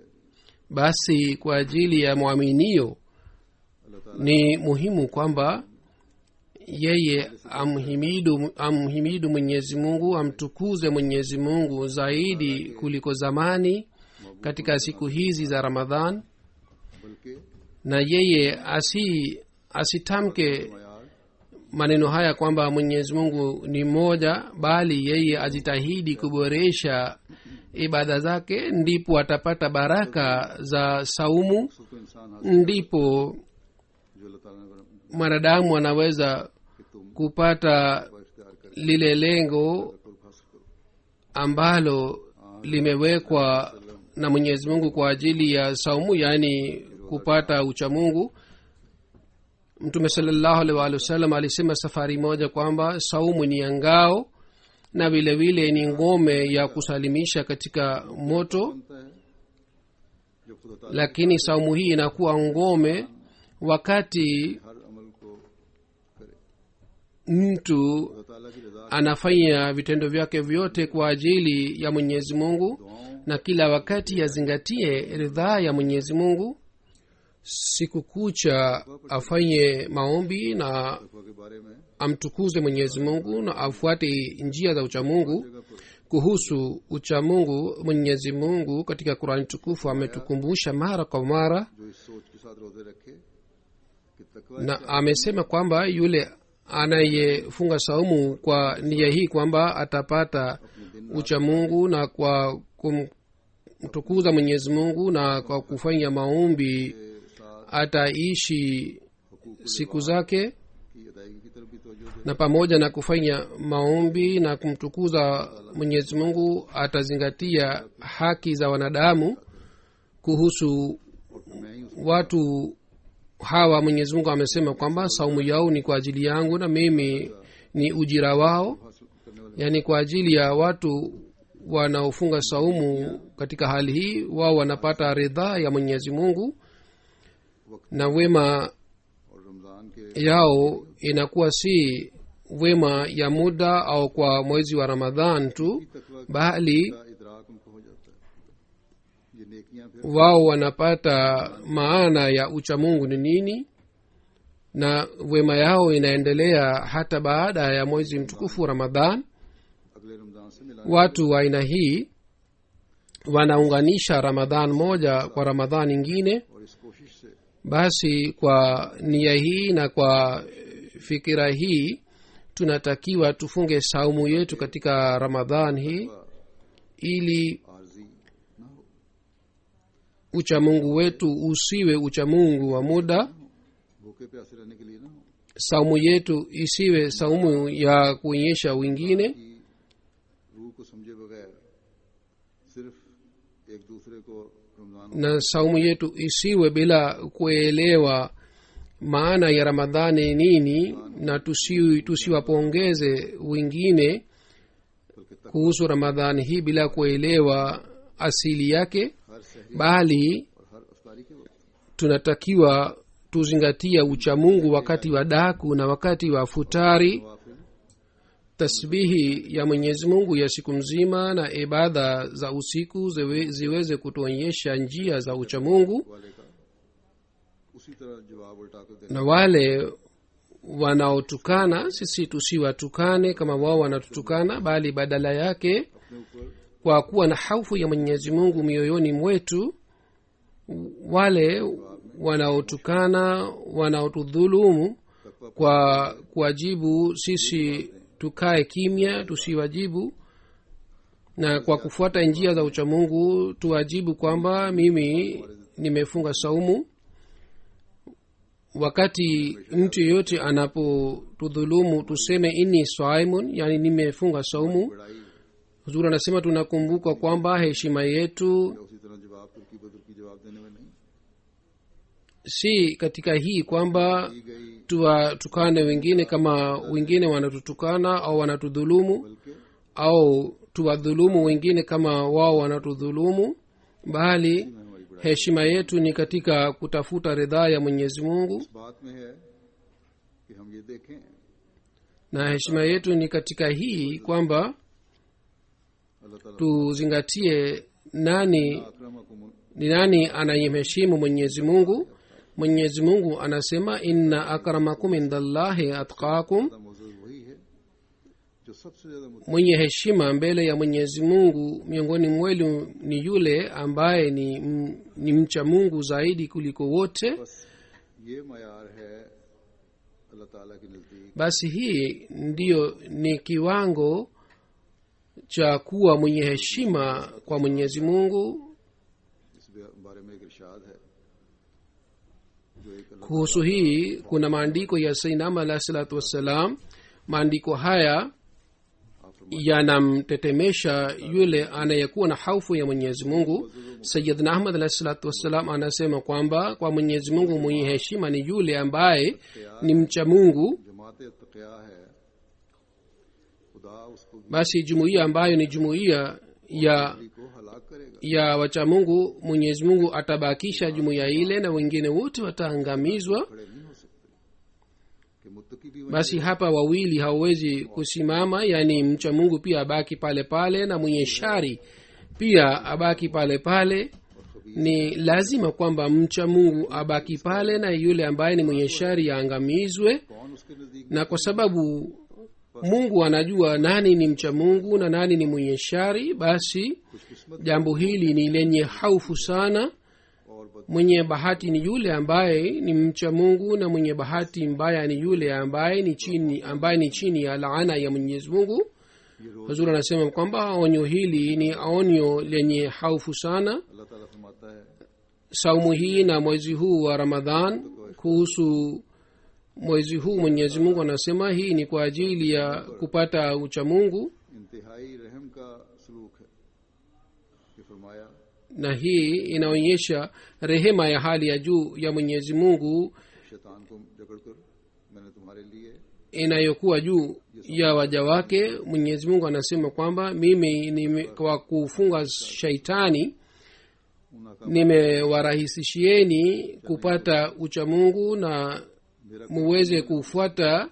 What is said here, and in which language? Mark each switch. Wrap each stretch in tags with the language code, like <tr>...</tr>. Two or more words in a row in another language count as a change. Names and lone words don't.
<sw>basi kwa ajili ya mwaminio</sw> <ur>اللہ تعالیٰ</ur> <sw>ni muhimu kwamba yeye amhimidu Mwenyezi Mungu, amtukuze Mwenyezi Mungu zaidi kuliko zamani katika siku hizi za Ramadhan,</sw> <ur>बल्कि</ur> <sw>na yeye asitamke</sw> <ur>यार</ur> <sw>maneno haya kwamba Mwenyezi Mungu ni mmoja, bali yeye ajitahidi kuboresha ibada zake, ndipo atapata baraka za saumu,</sw> <ur>اس کو انسان حاصل</ur> <sw>ndipo</sw> <ur>جو اللہ تعالیٰ نے</ur> <sw>mwanadamu anaweza</sw> <ur>کہ تم</ur> <sw>kupata</sw> <ur>کو اختیار کر</ur> <sw>lile lengo</sw> <ur>قرب حاصل کرو.</ur> <sw>ambalo limewekwa na Mwenyezi Mungu kwa ajili ya saumu, yaani kupata uchamungu. Mtume</sw> <ar>صلى الله عليه وسلم</ar> <sw>alisema safari moja kwamba saumu ni ya ngao na vile vile ni ngome ya kusalimisha katika moto,</sw> <ur>بنتا ہے جو خدا تعالیٰ</ur> <sw>lakini saumu hii inakuwa ngome wakati</sw> <ur>ہر عمل کو کرے.</ur> <sw>mtu</sw> <ur>خدا تعالیٰ کی رضا</ur> <sw>anafanya vitendo vyake vyote kwa ajili ya Mwenyezi Mungu, na kila wakati azingatie ridhaa ya Mwenyezi Mungu. Siku kucha afanye maombi na</sw> <ur>تقویٰ کے بارے میں</ur> <sw>amtukuze Mwenyezi Mungu na afuate njia za uchamungu.</sw> <ur>جگہ پر</ur> <sw>Kuhusu uchamungu, Mwenyezi Mungu katika Qur'an tukufu ametukumbusha mara kwa mara,</sw> <ur>جو اس سوچ کے ساتھ روزے رکھے کہ تقویٰ</ur> <sw>na amesema kwamba yule anayefunga saumu kwa nia hii kwamba atapata uchamungu, na kwa kumtukuza Mwenyezi Mungu na kwa kufanya maombi</sw> <ur>کے ساتھ</ur> <sw>ataishi siku zake,</sw> <ur>کی ادائیگی کی طرف بھی توجہ دے.</ur> <sw>na pamoja na kufanya maombi na kumtukuza Mwenyezi Mungu atazingatia haki za wanadamu. Kuhusu</sw> <ur>میں ہی اس</ur> <sw>watu hawa Mwenyezi Mungu amesema kwamba saumu yao ni kwa ajili yangu na mimi ni ujira wao,</sw> <ur>حاصل کرنے والے</ur> <sw>yaani kwa ajili ya watu wanaofunga saumu. Katika hali hii wao wanapata ridhaa ya Mwenyezi Mungu na wema</sw> <ur>اور رمضان کے</ur> <sw>yao inakuwa si wema ya muda au kwa mwezi wa Ramadhan tu,</sw> <ur>तकवा</ur> <sw>bali</sw> <ur>کا ادراک ان کو ہو جاتا ہے۔ یہ نیکیاں پھر</ur> <sw>wao wanapata maana ya uchamungu ni nini, na wema yao inaendelea hata baada ya mwezi mtukufu wa Ramadhan.</sw> <ur>اگلے رمضان سے ملا</ur> <sw>Watu wa aina hii wanaunganisha Ramadhan moja kwa Ramadhan nyingine.</sw> <ur>اور اس کوشش سے</ur> <sw>Basi kwa nia hii na kwa fikira hii tunatakiwa tufunge saumu yetu katika Ramadhan hii ili</sw> <ur>عارضی نہ ہو.</ur> <sw>uchamungu wetu usiwe uchamungu wa muda,</sw> <ur>بھوکے پیاسے رہنے کے لیے نہ ہو</ur> <sw>saumu yetu isiwe saumu ya kuonyesha wengine,</sw> <ur>کہ روح کو سمجھے بغیر صرف ایک دوسرے کو رمضان</ur> <sw>na saumu yetu isiwe bila kuelewa maana ya Ramadhani nini, na tusiwapongeze wengine</sw> <ur>بلکہ تک</ur> <sw>kuhusu Ramadhani hii bila kuelewa asili yake,</sw> <ur>ہر سحری</ur> <sw>bali</sw> <ur>اور ہر افطاری کے وقت</ur> <sw>tunatakiwa tuzingatia uchamungu wakati wa daku na wakati wa futari.</sw> <ur>नवाफिल</ur> <sw>Tasbihi ya Mwenyezi Mungu ya siku mzima na ibada za usiku ziweze kutuonyesha njia za uchamungu,</sw> <ur>والے کا اسی طرح جواب الٹا کر دینا</ur> <sw>na wale wanaotukana sisi tusiwatukane kama wao wanatutukana, bali badala yake</sw> <ur>اپنے اوپر</ur> <sw>kwa kuwa na hofu ya Mwenyezi Mungu mioyoni mwetu, wale wanaotukana wanaotudhulumu</sw> <ur>तकवा</ur> <sw>kwa kuwajibu sisi tukae kimya tusiwajibu, na kwa kufuata njia za uchamungu tuwajibu kwamba mimi nimefunga saumu. Wakati mtu yeyote anapotudhulumu tuseme</sw> <ar>إني صائم,</ar> <sw>yani nimefunga saumu.</sw> <ur>बड़ाई</ur> <sw>Huzuri anasema tunakumbuka kwamba heshima yetu</sw> <ur>اسی طرح جواب ترکی بترکی جواب دینے والے</ur> <sw>si katika hii kwamba</sw> <ur>کی گئی,</ur> <sw>tuwatukane wengine kama wengine wanatutukana au wanatudhulumu</sw> <ur>बल्कि</ur> <sw>au tuwadhulumu wengine kama wao wanatudhulumu, bali</sw> <ur>میں ہماری بڑائی</ur> <sw>heshima yetu ni katika kutafuta ridhaa ya mwenyezi mungu,</sw> <ur>اس بات میں ہے کہ ہم یہ دیکھیں</ur> <sw>na heshima yetu ni katika hii kwamba</sw> <ur>اللہ تعالیٰ</ur> <sw>tuzingatie nani</sw> <ur>अकरमकुम</ur> <sw>ni nani anayemheshimu mwenyezi mungu. mwenyezi mungu anasema</sw> <ar>إن أكرمكم عند الله أتقاكم,</ar> <ur>کا موجود وہی ہے جو سب سے زیادہ</ur> <sw>mwenye heshima mbele ya mwenyezi mungu miongoni mwenu ni yule ambaye ni mcha mungu zaidi kuliko wote.</sw> <ur>بس یہ معیار ہے اللہ تعالیٰ کے نزدیک</ur> <sw>Basi hii ndiyo ni kiwango cha kuwa mwenye heshima kwa mwenyezi mungu.</sw> <ur>اس بارے میں ایک ارشاد ہے جو ایک اللہ</ur> <sw>Kuhusu hii kuna maandiko ya sainam</sw> <ar>عليه الصلاة والسلام.</ar> <sw>Maandiko haya yanamtetemesha yule anayekuwa na haufu ya mwenyezi mungu. sayidna ahmad</sw> <ar>عليه الصلاة والسلام</ar> <sw>anasema kwamba kwa mwenyezi mungu mwenye heshima ni yule ambaye ni mcha mungu.</sw> <ur>جماعت تقیہ ہے خدا اس کو</ur> <sw>Basi jumuiya ambayo ni jumuiya ya</sw> <ur>کو ہلاک کرے گا</ur> <sw>ya wacha mungu, mwenyezi mungu atabakisha jumuiya ile na wengine wote wataangamizwa.</sw> <ur>کھڑے نہیں ہو سکتے کہ متقی بھی</ur> <sw>Basi hapa wawili hawawezi kusimama, yani mcha mungu pia abaki pale pale na mwenye shari pia abaki pale pale. Ni lazima kwamba mcha mungu abaki pale na yule ambaye ni mwenye shari aangamizwe,</sw> <ur>کون اس کے نزدیک</ur> <sw>na kwa sababu mungu anajua nani ni mcha mungu na nani ni mwenye shari, basi</sw> <ur>खुशकिस्मत</ur> <sw>jambo hili ni lenye haufu sana.</sw> <ur>اور بد</ur> <sw>Mwenye bahati ni yule ambaye ni mcha mungu, na mwenye bahati mbaya ni yule ambaye ni chini ya laana ya mwenyezi mungu.</sw> <ur>یہ روز</ur> <sw>Huzuri anasema kwamba onyo hili ni onyo lenye haufu sana.</sw> <ur>اللہ تعالیٰ فرماتا ہے</ur> <sw>Saumu hii na mwezi huu wa Ramadhan, kuhusu mwezi huu mwenyezi mungu anasema hii ni kwa ajili ya kupata uchamungu,</sw> <ur>انتہائی رحم کا سلوک ہے کہ فرمایا</ur> <sw>na hii inaonyesha rehema ya hali ya juu ya mwenyezi mungu</sw> <ur>شیطان کو جکڑ کر میں نے تمہارے لیے</ur> <sw>inayokuwa juu ya waja wake. Mwenyezi mungu anasema kwamba mimi kwa kufunga shaitani</sw> <ur>उनका</ur> <sw>nimewarahisishieni kupata uchamungu na</sw> <ur>मेरा</ur> <sw>muweze kufuata</sw>